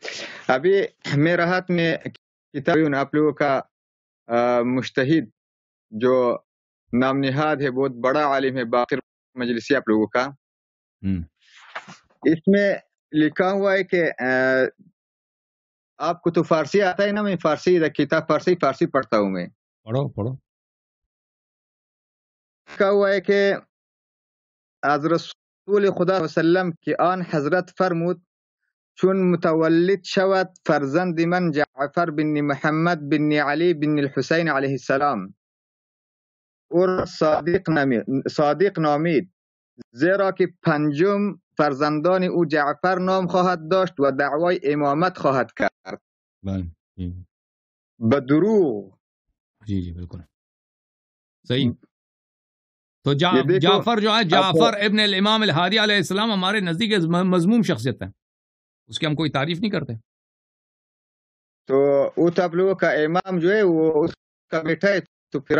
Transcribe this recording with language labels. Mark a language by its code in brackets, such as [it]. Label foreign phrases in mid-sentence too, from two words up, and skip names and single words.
[ur] ابھی میرے ہاتھ میں کتاب آپ لوگوں کا مجتہد جو نام نہاد ہے، بہت بڑا عالم ہے، باقر مجلسی آپ لوگوں کا، اس میں لکھا ہوا ہے کہ آپ کو تو فارسی آتا ہے نا؟ میں فارسی کتاب فارسی پڑھتا ہوں میں۔ پڑھو۔ لکھا ہوا ہے کہ [fa] از رسول خدا وسلم کی آن حضرت فرمود چون متولد شود فرزند من جعفر بن محمد بن علی بن الحسین علیہ السلام اور صادق نامید، زیرا که پنجم فرزندان او جعفر نام خواهد داشت و دعوای امامت خواهد کرد به دروغ۔ [ur] جی بالکل صحیح۔ تو جعفر جو ہے، جعفر ابن الامام الہادی علیہ السلام ہمارے نزدیک مذموم شخصیت ہے، اس کی ہم کوئی تعریف نہیں کرتے۔ تو وہ تو آپ لوگوں کا امام جو ہے وہ اس کا بیٹا ہے، تو پھر